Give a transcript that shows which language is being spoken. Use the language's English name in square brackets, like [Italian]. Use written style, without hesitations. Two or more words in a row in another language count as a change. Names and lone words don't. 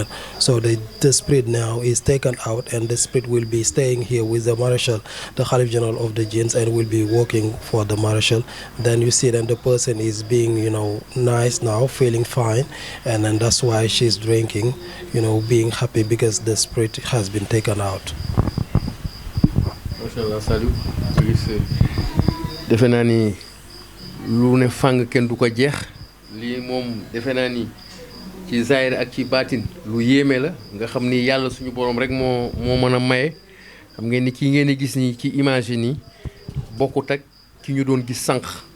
[English] So the spirit now is taken out, and the spirit will be staying here with the Marshal, the Khalif General of the Jinns, and will be working for the Marshal. Then you see that the person is being, nice now, feeling fine, and then that's why she's drinking, being happy because the spirit has been taken out. Mashallah, salut. [Wolof] Defe naa ni lu ne fàng kenn du ko jeex lii moom defe naa ni ci zaahir ak ci baatin lu yéeme la nga xam ni yàlla suñu borom rek moo mën a maye xam ngeen ni kii ngeen di gis ni ci image yi nii bokkut ak ki ñu doon gis sànq